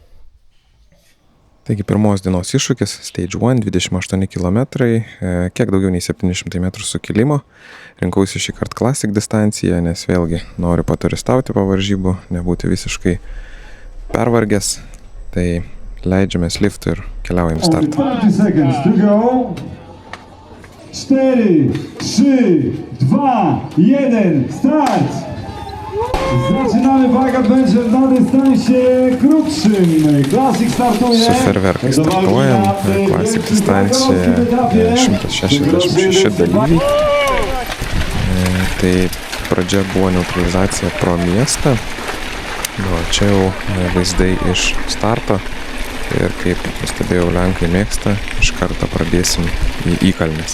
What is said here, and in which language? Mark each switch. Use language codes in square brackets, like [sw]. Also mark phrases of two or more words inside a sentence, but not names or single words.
[lt] Taigi pirmos dienos iššūkis Stage 1, 28 km, kiek daugiau nei 700 metrų sukilimo. Rinkausi šį kartą Classic distanciją, nes vėlgi noriu paturistauti po varžybų, nebūti visiškai pervargęs. Tai leidžiamės liftu ir keliaujam startą. [en] 30 seconds to go. 4, 3, 2, 1, start! [pl] Zaczynamy Bike Adventure na dystansie krótszym. Classic startuje. [lt] Su ferverkais startuojam. Classic distancija 166 dalyviai. Tai pradžia buvo neutralizacija pro miestą. Čia jau vaizdai iš starto. Ir kaip pastebėjau, lenkai mėgsta, iš karto pradėsim į įkalnes.